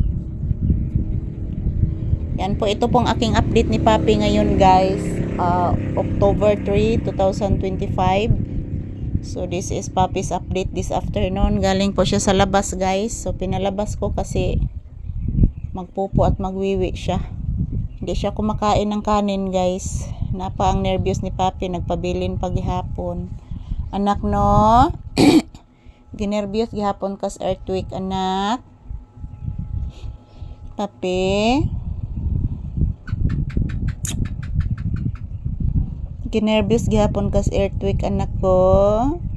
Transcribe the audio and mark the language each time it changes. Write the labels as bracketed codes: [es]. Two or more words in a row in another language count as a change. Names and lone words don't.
[tl] Yan po, ito pong aking update ni Papi ngayon guys. October 3, 2025. [en] So this is Papi's update this afternoon. [tl] Galing po siya sa labas guys. So pinalabas ko kasi magpupo at magwiwi siya. Hindi siya kumakain ng kanin guys. [ceb] Napa ang nervyos ni Papi, nagpabilin paghihapon. Anak no. Ginervyos gihapon kas earthquake anak. Papi. Ginervyos gihapon kas earthquake anak ko.